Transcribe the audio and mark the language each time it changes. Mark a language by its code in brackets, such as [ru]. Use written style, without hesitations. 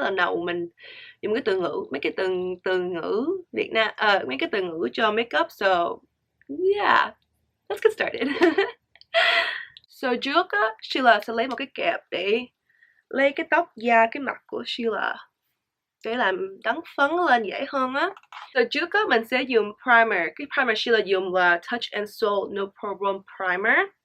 [vi] Lần đầu mình dùng cái từ ngữ, mấy cái từ ngữ Việt Nam, mấy cái từ ngữ cho makeup. [en] So yeah, let's get started. [vi] So trước á, Shila sẽ lấy một cái kẹp để lấy cái tóc da cái mặt của Shila để làm đắng phấn lên dễ hơn á. So trước á, mình sẽ dùng primer. Cái primer Shila dùng là Touch and Soul No Problem Primer.